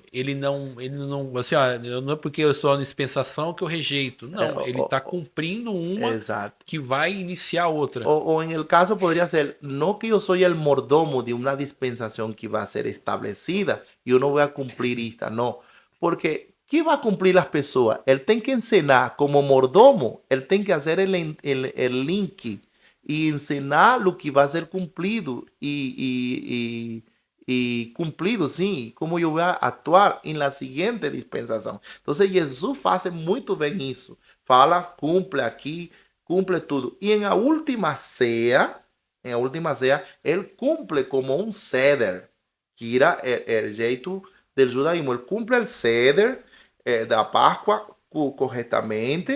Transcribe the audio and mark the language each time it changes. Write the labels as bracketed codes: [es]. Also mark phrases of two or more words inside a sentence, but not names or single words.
[pt] Ele não, assim, não é porque eu estou na dispensação que eu rejeito. Não, ele está cumprindo uma exato. que vai iniciar outra. [es] O en el caso podría ser, no que yo soy el mordomo de una dispensación que va a ser establecida, yo no voy a cumplir esta, no. Porque, ¿qué va a cumplir las personas? Él tiene que enseñar como mordomo, él tiene que hacer el link y enseñar lo que va a ser cumplido y cumplido, [pt] sim, como eu vou atuar em [es] la siguiente [pt] dispensação. Então, Jesus faz muito bem isso. Fala, cumple aqui, cumple tudo. E em a última ceia, ele cumple como um ceder, que era o jeito do judaísmo. Ele cumple o ceder da Páscoa corretamente.